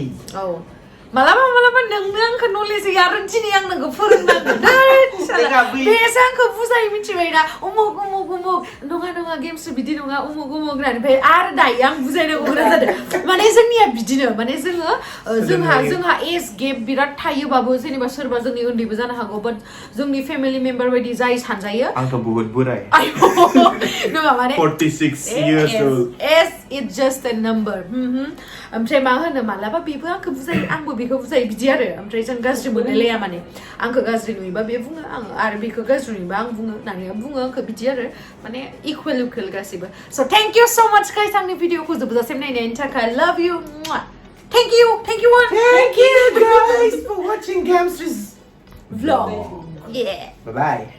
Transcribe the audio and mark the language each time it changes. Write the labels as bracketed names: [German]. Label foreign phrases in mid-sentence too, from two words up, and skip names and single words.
[Bodo] औ मालाबा नोंनो आंखौ नलेज होयो आरो दिनै आं नोंखौ फोरोंनांगोन बेसो आंखौ बुजायो मिथिबाय ना उमुक नङा गेमस्रि बिदि नङा उमुक होननानै ओमफ्राय आरो दायो आं बुजायनांगौ गोनां जादों माने जोंनिया बिदिनो माने जोंहा एज गेप बिराद थायोबाबो जेनेबा सोरबा जोंनि उन्दैबो जानो हागौ बाट जोंनि फेमिलि मेम्बार बायदि जाय सानजायो आंथ' बहुत बोराय नङा माने [English] 46 years old as it's just a number [Bodo] ओमफ्राय मा होनो मालाबा बेबो आंखौ बुजायो आंबो बेखौ बुजायो बिदि आरो ओमफ्राय जों गाज्रि मोनलायलाया माने आंखौ गाज्रि नुयोबा बे बुङो आं आरो बेखौ गाज्रि नुयोबा आं बुङो नानिया बुङो आंखौ बिदि आरो माने इकुवेल गासिबो [English] so thank you so much guys [Bodo] आंनि भिडिअखौ जोबजासिम नायनायनि थाखाय [English] love you thank you Thank you guys for watching Gemsri's vlog yeah bye bye